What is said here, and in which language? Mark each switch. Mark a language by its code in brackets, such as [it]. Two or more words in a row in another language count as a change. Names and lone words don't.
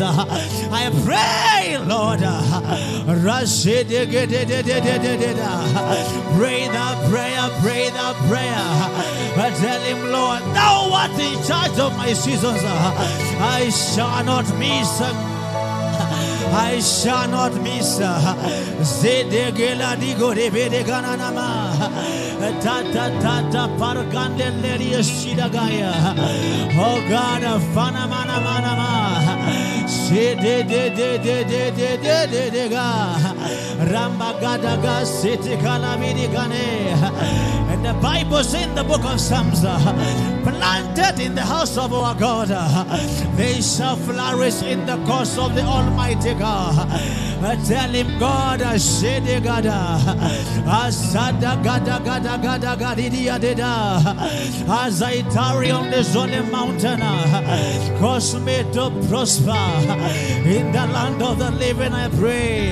[en] I pray, Lord, pray the prayer, pray the prayer. Tell him, Lord, thou art in charge of my seasons. I shall not miss. I shall not miss. Zedegela digo de bedeganama. Tata tata pargandelia shidagaya. Oh God, fana mana mana ma. Zede de de de de de de de de ga. Ramba gada ga siti kalamidi gane. And the Bible says in the book of Psalms, planted in the house of our God, they shall flourish in the course of the Almighty God. Tell him, God, Ashede Gada, Asada Gada Gada Gada Gadidia Deda, as I tarry on the holy mountain, cause me to prosper in the land of the living, I pray.